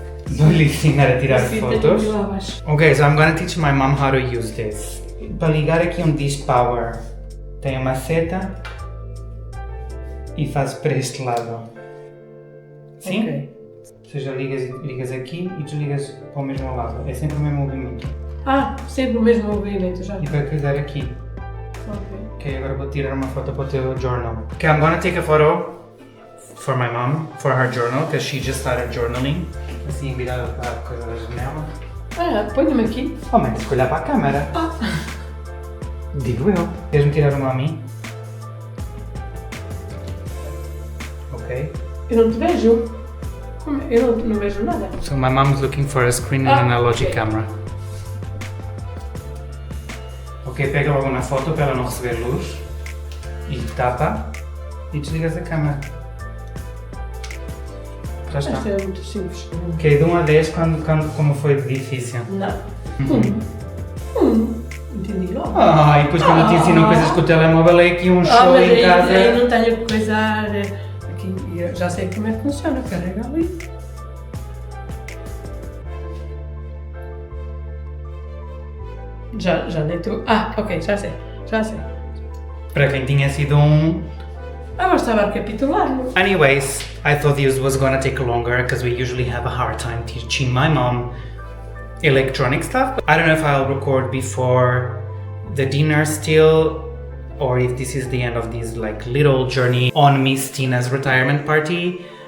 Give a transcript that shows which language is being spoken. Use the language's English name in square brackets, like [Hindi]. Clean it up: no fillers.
[Portuguese] Vou-lhe ensinar a tirar fotos. [English] Okay, so I'm going to teach my mom how to use this. [Portuguese] Para ligar aqui onde diz power, tem uma seta e faz para este lado. Sim? Okay. Ou seja, ligas aqui e desligas para o mesmo lado. É sempre o mesmo movimento. Sempre o mesmo movimento já. E vai cuidar aqui. Okay. Ok, agora vou tirar uma foto para o teu journal. [English] Okay, I'm gonna take a photo for my mom, for her journal, because she just started journaling. [Portuguese] Assim, virada para a coisa da janela. Põe-me aqui. Oh, mas se olhar para a câmera. Digo eu. Queres-me tirar uma a mim? Ok. Eu não te vejo. Eu não vejo nada. [English] So my mom is looking for a screen and a Logic camera. [Portuguese] Ok, pega logo na foto para ela não receber luz. E tapa. E desligas a câmera. Já está. Isto é muito simples. Ok, de 1 a 10, como foi difícil? Não. Entendi logo. E depois quando te ensinam coisas com o telemóvel é aqui um show mas em casa. aí não tenho que coisar. Aqui, eu já sei como é que funciona. Carrega ali. Já nem estou. Ok, já sei. Para quem tinha sido um... Mas estava a recapitular. [English] Anyways, I thought this was gonna take longer because we usually have a hard time teaching my mom electronic stuff. I don't know if I'll record before the dinner still, or if this is the end of this little journey on Miss Tina's retirement party.